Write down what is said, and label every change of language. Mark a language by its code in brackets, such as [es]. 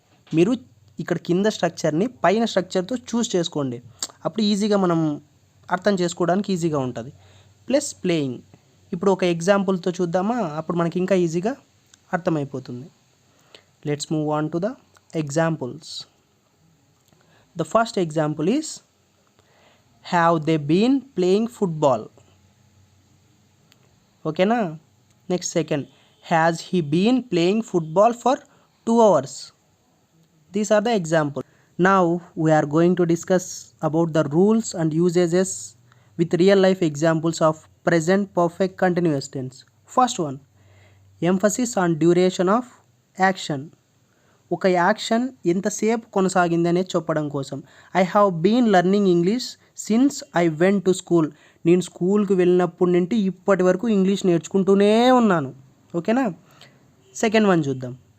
[te] మీరు ఇక్కడ కింద స్ట్రక్చర్ని పైన స్ట్రక్చర్తో చూస్ చేసుకోండి, అప్పుడు ఈజీగా మనం అర్థం చేసుకోవడానికి ఈజీగా ఉంటుంది. Plus playing. ఇప్పుడు ఒక ఎగ్జాంపుల్తో చూద్దామా? అప్పుడు మనకి ఇంకా ఈజీగా అర్థమైపోతుంది. [en] Let's move on to the examples. The first example is have they been playing football. Okay na? Next second, has he been playing football for 2 hours. These are the examples. Now we are going to discuss about the rules and usages with real life examples of present perfect continuous tense. First one, emphasis on duration of action. [te] ఒక action ఎంతసేపు కొనసాగింది అనేది చెప్పడం కోసం. [en] I have been learning English since I went to school. [te] నేను స్కూల్కి వెళ్ళినప్పటి నుండి ఇప్పటి వరకు ఇంగ్లీష్ నేర్చుకుంటూనే ఉన్నాను. ఓకేనా? సెకండ్ వన్ చూద్దాం.